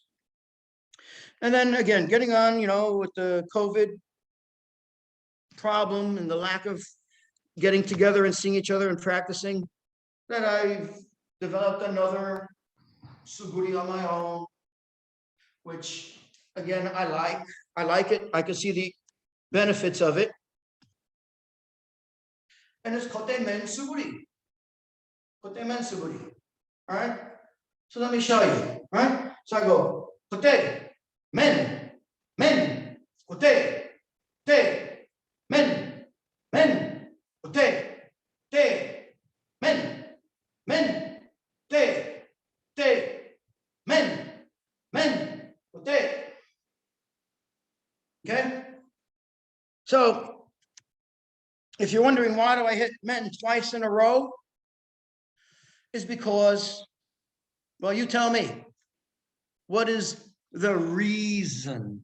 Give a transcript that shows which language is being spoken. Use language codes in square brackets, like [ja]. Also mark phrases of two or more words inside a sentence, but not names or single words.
[en] And then again, getting on, with the COVID problem and the lack of getting together and seeing each other and practicing, then I've developed another suguri on my own, which again, I like it. I can see the benefits of it. And it's [ja] kote men suguri. Kote men suguri. [en] All right. So let me show you. All right. So I go [ja] kote men, kote, te, men, kote, [en] te, men, te, men, kote. Okay. So if you're wondering why do I hit men twice in a row, is because, well, you tell me, what is the reason?